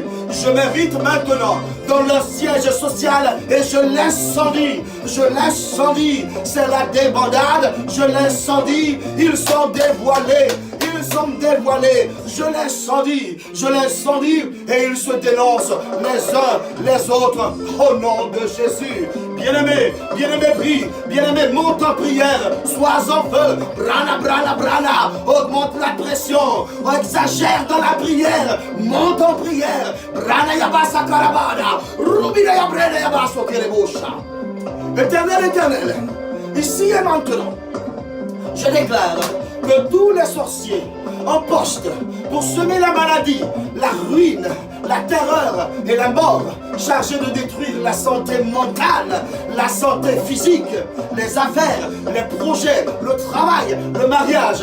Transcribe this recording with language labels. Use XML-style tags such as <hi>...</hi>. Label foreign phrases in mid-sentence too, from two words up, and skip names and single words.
<fr>Je m'invite maintenant dans leur siège social et je l'incendie, c'est la débandade, je l'incendie, ils sont dévoilés, je l'incendie et ils se dénoncent les uns les autres au nom de Jésus. Bien-aimé, bien-aimé, monte en prière, sois en feu, brana, augmente la pression, exagère dans la prière, monte en prière, brana yabasa karabana, rubina yabrena yabaso kerebosha. Éternel, ici et maintenant, je déclare que tous les sorciers en poste pour semer la maladie, la ruine, la terreur et la mort, chargés de détruire la santé mentale, la santé physique, les affaires, les projets, le travail, le mariage.</fr>